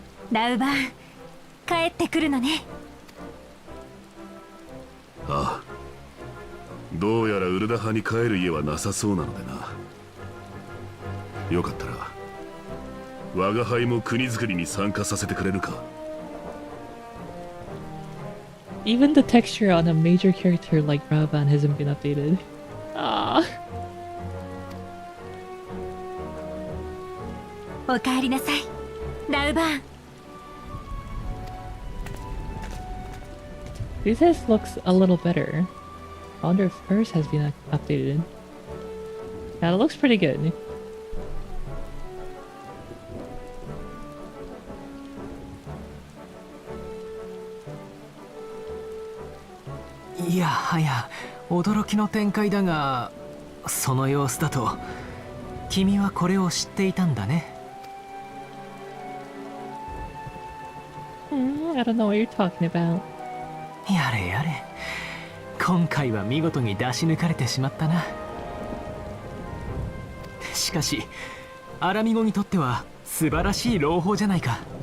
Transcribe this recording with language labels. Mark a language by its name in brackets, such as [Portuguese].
[Japanese] ラウバーン、帰ってくるのね。ああ、どうやらウルダ派に帰る家はなさそうなのでな。よかったら我が輩も国づくりに参加させてくれるか。 [English] Even the texture on a major character like Ravan hasn't been updated. Ah. [Japanese] おかえりなさい、ラウバーン。 [English] This house looks a little better. I wonder if hers has been updated. Yeah, it looks pretty good. [Japanese] いやはや驚きの展開だが、その様子だと君はこれを知っていたんだね。 [English] I don't know what you're talking about. [Japanese] やれやれ、今回は見事に出し抜かれてしまったな。しかしアラミゴにとっては素晴らしい朗報じゃないか。